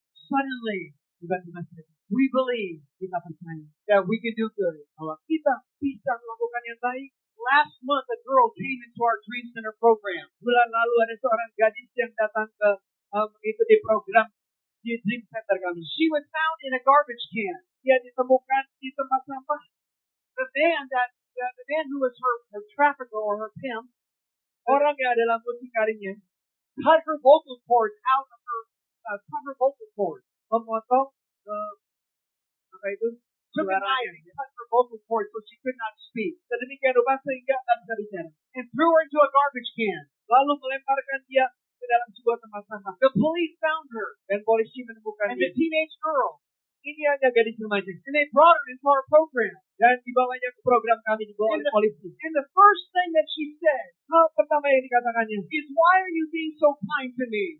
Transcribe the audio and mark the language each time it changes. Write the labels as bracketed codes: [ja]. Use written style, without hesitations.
[en] Suddenly, we believe, [id] kita percaya, [en] that we can do good, [id] bahwa kita bisa melakukan yang baik. [en] Last month, a girl came into our Dream Center program. [id] Bulan lalu ada seorang gadis yang datang ke mengikuti program di Dream Center kami. [en] She was found in a garbage can. [id] Dia ditemukan di tempat sampah. [en] The man who was her trafficker or her pimp, [id] orang yang adalah mucikarinya, [en] cut her vocal cords out of her cover vocal cords. [id] Memotong apa itu? [en] Took a knife and cut her vocal cords so she could not speak. [id] Sedemikian rupa sehingga tak bisa bicara. [en] And threw her into a garbage can. [id] Lalu melemparkan dia ke dalam sebuah tempat sampah. [en] The police found her. [id] Dan polisi menemukan dia. [en] And the teenage girl. [id] Ini hanya gadis remaja. [en] And they brought her into our program. [id] Dan dibawanya ke program kami dibawa oleh polisi. [en] And the first thing that she said, [id] hal pertama yang dikatakannya, [en] is why are you being so kind to me?